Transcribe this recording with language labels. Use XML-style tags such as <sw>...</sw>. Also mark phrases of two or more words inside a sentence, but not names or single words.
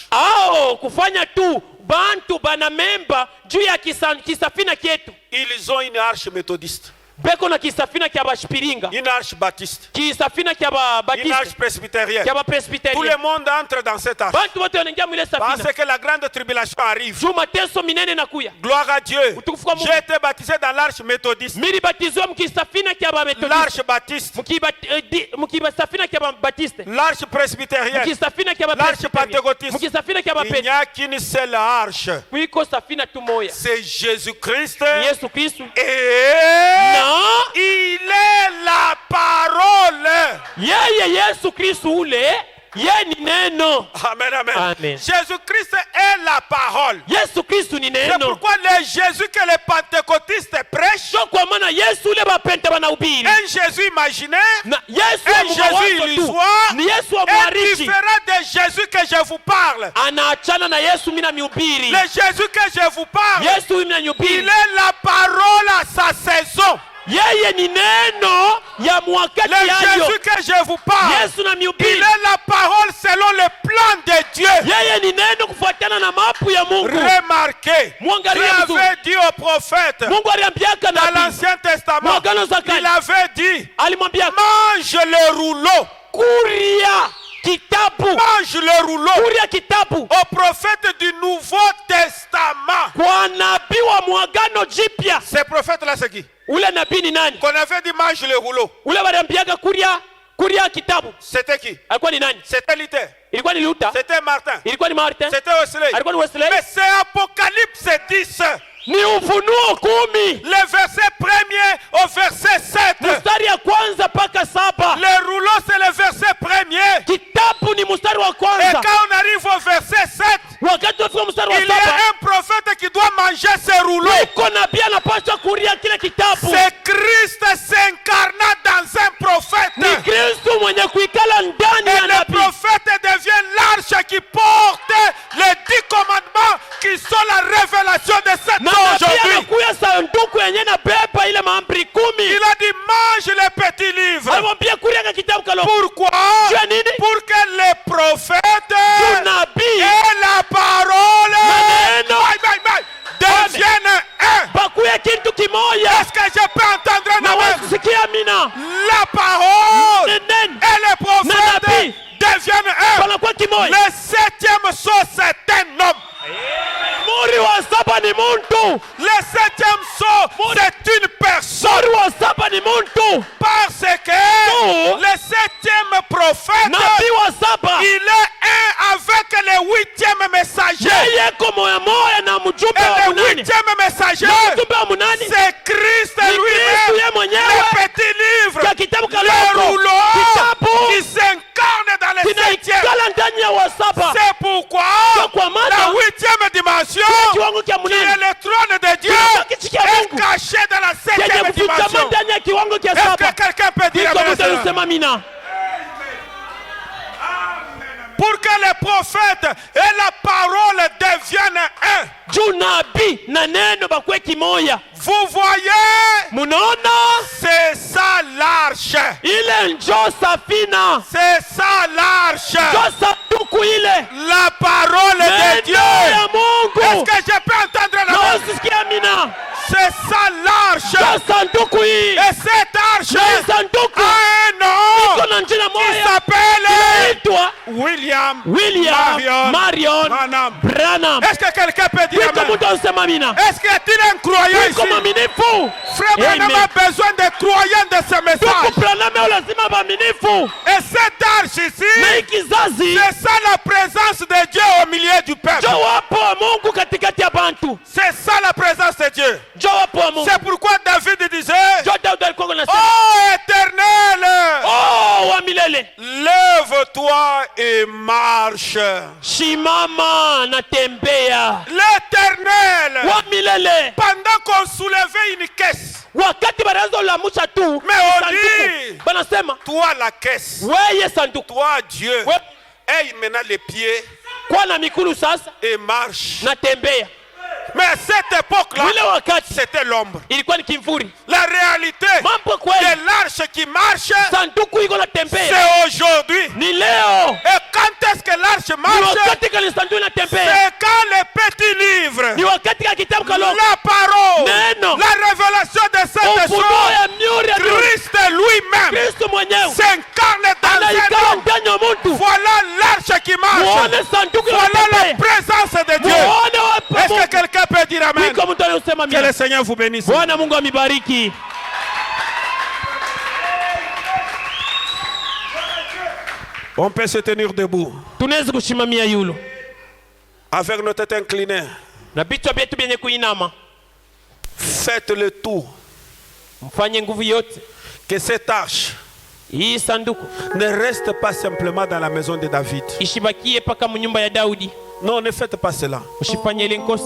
<sw>kufanya tu bantu bana memba juu ya kisafina kyetu.</sw> <fr>Ils ont une arche méthodiste,</fr> <sw>beko na kisafina kya bashipiringa,</sw> <fr>une arche baptiste,</fr> <sw>kisafina kya ba</sw> <fr>une arche batiste, presbytérienne.</fr> <sw>kya ba</sw> <fr>Tout presbyterien. le monde entre dans cette arche.</fr> <sw>Bantu wote wanaingia mwile</sw> <fr>Parce</fr> <sw>safina</sw> <fr>que la grande tribulation arrive.</fr> <sw>juu mateso minene nakuya.</sw> <fr>Gloire à Dieu.</fr> <sw>Utukufu kwa Mungu.</sw> <fr>J'ai été baptisé dans l'arche méthodiste.</fr> <sw>Mili batizwa mkisafina kya ba metodiste,</sw> <fr>L'arche baptiste.</fr> <sw>mkibasafina kya ba batiste,</sw> <fr>L'arche presbytérienne.</fr> <sw>mkisafina kya ba</sw> <fr>L'arche pentecôtiste.</fr> <sw>mkisafina kya ba</sw> <fr>Il n'y a qu'une seule arche.</fr> <sw>mwiko safina tu moya.</sw> <fr>C'est Jésus-Christ.</fr> <sw>Yesu Kristu</sw> <fr>Et</fr> <sw>na</sw> <fr>il est la parole.</fr> <sw>yeye Yesu Kristu ule ye ni neno.</sw> <fr>Amen, amen. Amen. Jésus-Christ est la parole.</fr> <sw>Yesu Kristu ni</sw> <fr>C'est</fr> <sw>neno.</sw> <fr>pourquoi le Jésus que les pentecôtistes prêchent,</fr> <sw>So kwa maana Yesu ule bapente banahubiri.</sw> <fr>un Jésus imaginaire,</fr> <sw>Na Yesu</sw> <fr>un</fr> <sw>wa</sw> <fr>Jésus</fr> <sw>mawazo tu.</sw> <fr>illusoire,</fr> <sw>Ni Yesu wa</sw> <fr>est</fr> <sw>mwarishi.</sw> <fr>différent de Jésus que je vous parle.</fr> <sw>Anaachana na Yesu mina mihubiri.</sw> <fr>Le Jésus que je vous parle,</fr> <sw>Yesu mina</sw> <fr>il</fr> <sw>mihubiri.</sw> <fr>est la parole à sa saison.</fr> <sw>Yeye ni neno ya mwakati</sw> <fr>Le</fr> <sw>yayo.</sw> <fr>Jésus que je vous parle,</fr> <sw>Yesu na</sw> <fr>il</fr> <sw>mihubiri.</sw> <fr>est la parole selon le plan de Dieu.</fr> <sw>Yeye ni neno kufuatana na mapu ya Mungu.</sw> <fr>Remarquez, Dieu</fr> <sw>Mwangalie vizuri.</sw> <fr>avait dit au prophète</fr> <sw>Mungu aliambiaka</sw> <fr>dans</fr> <sw>nabii.</sw> <fr>l'Ancien Testament,</fr> <sw>Mwagano za</sw> <fr>il</fr> <sw>kale.</sw> <fr>avait dit,</fr> <sw>Alimwambia</sw> <fr>mange le rouleau,</fr> <sw>kuria kitabu.</sw> <fr>mange le rouleau</fr> <sw>Kuria kitabu.</sw> <fr>au prophète du Nouveau Testament.</fr> <sw>Kwa nabii wa mwagano jipya.</sw> <fr>Ce prophète-là, c'est qui?</fr> <sw>Ule nabii ni nani?</sw> <fr>Qu'on avait dit mange le rouleau.</fr> <sw>Ule waliambiaga kuria kitabu.</sw> <fr>C'était qui?</fr> <sw>Alikuwa ni nani?</sw> <fr>C'était Luther.</fr> <sw>Ilikuwa ni Luther.</sw> <fr>C'était Martin.</fr> <sw>Ilikuwa ni Martin.</sw> <fr>C'était Wesley.</fr> <sw>Alikuwa ni Wesley.</sw> <fr>Mais c'est Apocalypse 10.</fr> <sw>Ni Ufunuo 10.</sw> <fr>Le verset 1er au verset 7.</fr> <sw>Mstari ya kwanza mpaka 7.</sw> <fr>Le rouleau, c'est le verset 1er.</fr> <sw>Kitabu ni mstari wa</sw> <fr>Et</fr> <sw>kwanza.</sw> <fr>quand on arrive au verset 7,</fr> <sw>Wakati wafika mstari wa</sw> <fr>il y a</fr> <sw>7,</sw> <fr>un prophète qui doit manger ce rouleau.</fr> <sw>iko nabii anapaswa kuria kile kitabu.</sw> <fr>C'est Christ s'incarnant dans un prophète.</fr> <sw>Ni Kristo mwenye kuikala ndani</sw> <fr>Et</fr> <sw>ya</sw> <fr>le</fr> <sw>nabii.</sw> <fr>prophète devient l'arche qui porte les 10 commandements qui sont la révélation de cet</fr> <sw>Na</sw> <fr>temps</fr> <sw>nabii</sw> <fr>aujourd'hui.</fr> <sw>anakuya sanduku yenye na beba ile maamri 10.</sw> <fr>Il a dit mange les petits livres.</fr> <sw>Alimwambia kuria ka kitabu kalo.</sw> <fr>Pourquoi?</fr> <sw>Jua nini?</sw> <fr>Pour que les prophètes</fr> <sw>Nabii</sw> <fr>et la parole</fr> <sw>Maneno.</sw> <fr>deviennent un.</fr> <sw>bakuye kintu kimoya.</sw> <fr>Est-ce que je peux entendre un</fr> <sw>Na</sw> <fr>amen?</fr> <sw>wasikia amina.</sw> <fr>La parole</fr> <sw>Nenen</sw> <fr>et les prophètes</fr> <sw>nabii.</sw> <fr>deviennent un.</fr> <sw>banakuwa kimoya.</sw> <fr>Le 7e sceau, c'est un homme.</fr> <sw>Muri wa 7 ni muntu.</sw> <fr>Le 7e sceau, c'est une personne.</fr> <sw>Muri wa 7 ni muntu.</sw> <fr>Parce que Oh. le 7e prophète,</fr> <sw>Nabii wa 7</sw> <fr>il est un avec le 8e messager.</fr> <sw>yeye ko moya moya na mjumbe</sw> <fr>Et</fr> <sw>wa</sw> <fr>le</fr> <sw>munane.</sw> <fr>8e messager,</fr> <sw>Na mjumbe wa munane</sw> <fr>c'est Christ</fr> <sw>Ni Kristu</sw> <fr>lui-même.</fr> <sw>ye mwenyewe.</sw> <fr>Le petit livre,</fr> <sw>Ka kitabu</sw> <fr>le</fr> <sw>kaloko.</sw> <fr>rouleau</fr> <sw>Kitabu</sw> <fr>qui s'incarne dans le 7e.</fr> <sw>kinaikala ndani ya wa 7.</sw> <fr>C'est pourquoi</fr> <sw>Kwa maana</sw> <fr>la 8e dimension,</fr> <sw>kiwango cha</sw> <fr>qui est</fr> <sw>munane</sw> <fr>le trône de Dieu,</fr> <sw>kiti cha</sw> <fr>est</fr> <sw>Mungu</sw> <fr>caché dans la</fr> <sw>yenye</sw> <fr>7e</fr> <sw>kufichama</sw> <fr>dimension.</fr> <sw>ndani ya kiwango cha</sw> <fr>Est-ce</fr> <sw>7.</sw> <fr>que quelqu'un peut dire</fr> <sw>Iko</sw> <fr>amen à</fr> <sw>mtu</sw> <fr>cela?</fr> <sw>anasema mina.</sw> <fr>Pour que les prophètes et la parole deviennent un.</fr> <sw>Juu nabii na neno bakwe kimoya.</sw> <fr>Vous voyez,</fr> <sw>Munaona</sw> <fr>c'est ça l'arche.</fr> <sw>ile njo safina.</sw> <fr>C'est ça l'arche.</fr> <sw>Njo sanduku ile.</sw> <fr>La parole de</fr> <sw>Neno</sw> <fr>Dieu.</fr> <sw>ya</sw> <fr>Est-ce</fr> <sw>Mungu.</sw> <fr>que je peux entendre la</fr> <sw>Na</sw> <fr>voix?</fr> <sw>usisikia mina.</sw> <fr>C'est ça l'arche.</fr> <sw>Njo sanduku hii.</sw> <fr>Et cette arche</fr> <sw>Na hii sanduku</sw> <fr>a un nom.</fr> <sw>iko na njina</sw> <fr>Il</fr> <sw>moya.</sw> <fr>s'appelle</fr> <sw>Inaitwa</sw> <fr>William</fr> <sw>William Marion</sw> <fr>Branham.</fr> <sw>Branham.</sw> <fr>Est-ce que quelqu'un peut dire</fr> <sw>Iko</sw> <fr>amen?</fr> <sw>mtu anasema mina.</sw> <fr>Est-ce qu'il y a un croyant</fr> <sw>Iko</sw> <fr>ici?</fr> <sw>mwaminifu.</sw> <fr>Frère Branham</fr> <sw>Amen.</sw> <fr>a besoin de croyants de ce message.</fr> <sw>Tuku Branham lazima baaminifu.</sw> <fr>Et cette arche ici,</fr> <sw>Na hii kizazi</sw> <fr>c'est ça la présence de Dieu au milieu du peuple.</fr> <sw>njo wapo wa Mungu katikati ya bantu.</sw> <fr>C'est ça la présence de Dieu.</fr> <sw>Njo wapo wa Mungu.</sw> <fr>C'est pourquoi David disait,</fr> <sw>Njo Daudi alikuwa anasema,</sw> <fr>oh éternel,</fr> <sw>oh wa milele,</sw> <fr>lève-toi et marche.</fr> <sw>shimama na tembea.</sw> <fr>L'éternel,</fr> <sw>Wa milele,</sw> <fr>pendant qu'on soulevait une caisse,</fr> <sw>wakati banaanza ulamusha tu</sw> <fr>Mais on</fr> <sw>sanduku,</sw> <fr>dit-</fr> <sw>banasema</sw> <fr>toi la caisse,</fr> <sw>weye sanduku,</sw> <fr>toi Dieu,</fr> <sw>we</sw> <fr>aie maintenant les pieds</fr> <sw>kwa na mikulu sasa</sw> <fr>et marche.</fr> <sw>na tembea.</sw> <fr>Mais à cette époque-là,</fr> <sw>Ile wakati</sw> <fr>c'était l'ombre.</fr> <sw>ilikuwa ni kimvuri.</sw> <fr>La réalité</fr> <sw>Mambo kweli,</sw> <fr>de l'arche qui marche,</fr> <sw>sanduku iko na tembea.</sw> <fr>c'est aujourd'hui.</fr> <sw>Ni leo.</sw> <fr>Et quand est-ce que l'arche</fr> <sw>Ni</sw> <fr>marche?</fr> <sw>wakati kali sanduku na tembea.</sw> <fr>C'est quand les petits livres,</fr> <sw>Ni wakati ka kitabu kaloko.</sw> <fr>la parole,</fr> <sw>Neno.</sw> <fr>la révélation de cette</fr> <sw>Ufunuo</sw> <fr>chose,</fr> <sw>ya miuri ya Mungu.</sw> <fr>Christ lui-même</fr> <sw>Kristo mwenyewe</sw> <fr>s'incarne dans un</fr> <sw>anaikala</sw> <fr>homme.</fr> <sw>ndani ya mtu.</sw> <fr>Voilà l'arche qui marche.</fr> <sw>Muone sanduku</sw> <fr>Voilà la</fr> <sw>inatembea.</sw> <fr>présence de Dieu.</fr> <sw>Muone wapo</sw> <fr>Est-ce que</fr> <sw>Mungu.</sw> <fr>quelqu'un peut dire amen?</fr> <sw>Iko mtu anayosema</sw> <fr>Que le</fr> <sw>mimi.</sw> <fr>Seigneur vous bénisse.</fr> <sw>Bwana Mungu amibariki.</sw> <fr>On peut se tenir debout</fr> <sw>Tunaweza kushimamia yulo</sw> <fr>avec nos têtes inclinées.</fr> <sw>na vichwa vyetu vyenye kuinama.</sw> <fr>Faites le tout</fr> <sw>Mfanye nguvu yote</sw> <fr>que cette arche</fr> <sw>hii sanduku</sw> <fr>ne reste pas simplement dans la maison de David.</fr> <sw>ishibakie paka munyumba ya Daudi.</sw> <fr>Non, ne faites pas cela.</fr> <sw>Usifanye ile nkosa.</sw>